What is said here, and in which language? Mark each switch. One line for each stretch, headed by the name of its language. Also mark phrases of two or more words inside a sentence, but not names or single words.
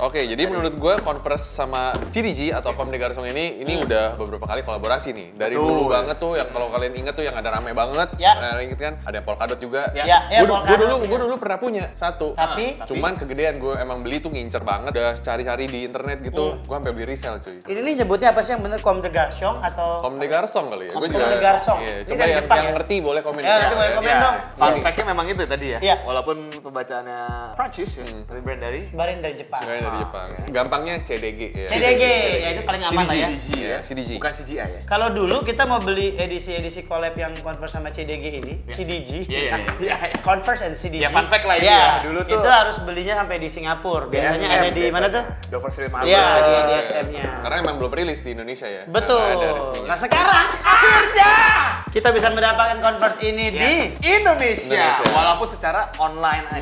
Indonesian: Oke, jadi menurut gue Converse sama CDG atau Comme des Garçons ini udah beberapa kali kolaborasi nih. Dari Betul. dulu banget tuh yang kalau kalian inget tuh yang ada rame banget. Ya. Nah, inget kan? Ada yang polkadot juga. Ya, Gue dulu pernah punya satu. Tapi? Cuman kegedean gue emang beli tuh ngincer banget. Udah cari-cari di internet gitu. Gue sampai beli resell cuy. Ini nih nyebutnya apa sih yang bener? Comme des Garçons atau Comme des Garçons kali ya. Gue Comme des Garçons. Iya, Ini coba dari yang Jepang ya? ngerti boleh komen. Ya, nanti boleh komen dong.
English: Fun fact-
Indonesian: nya memang itu tadi ya. Iya. Walaupun pembacaannya Prancis ya, tapi brand dari Barin dari Jepang. Sebenarnya dari Jepang. Gampangnya CDG ya. CDG, ya itu paling aman lah ya. CDG ya. Iya, CDG. Bukan CGI ya. Kalau dulu kita mau beli edisi collab yang Converse sama CDG ini, CDG. Iya. Converse and CDG. Ya,
English: fun fact
Indonesian: lah ini Ya, ya. Dulu tuh itu harus belinya sampai di Singapura. Biasanya ada di mana tuh? Dover Street Market. Iya, di Iya. DSM-nya. Karena emang belum rilis di Indonesia ya. Betul. Nggak ada resminya. Nah sekarang akhirnya kita bisa mendapatkan Converse ini Di di Indonesia. Indonesia. Walaupun secara online aja